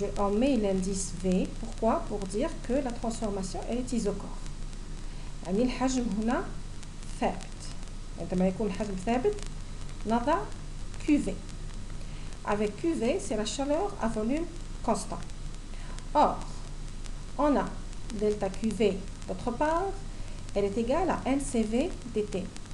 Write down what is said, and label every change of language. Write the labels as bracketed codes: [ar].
[fr] On met l'indice V. Pourquoi? Pour dire que la transformation elle est isochore. [ar] يعني الحجم هنا ثابت. عندما يكون الحجم ثابت نضع QV. [fr] Avec QV, c'est la chaleur à volume constant. Or, on a delta QV d'autre part, elle est égale à NCV dt.